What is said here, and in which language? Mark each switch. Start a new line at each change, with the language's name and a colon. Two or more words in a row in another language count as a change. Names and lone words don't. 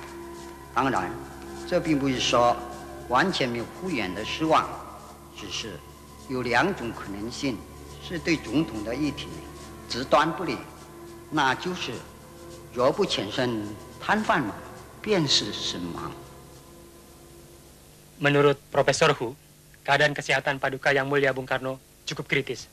Chinese: 当然，这并不是说完全没有复原的希望，只是有2种可能性是对总统的议题极端不利，那就是若不谨慎摊贩嘛，便是身亡。
Indonesian: Menurut Profesor Hu, keadaan kesehatan Paduka Yang Mulia Bung Karno cukup kritis.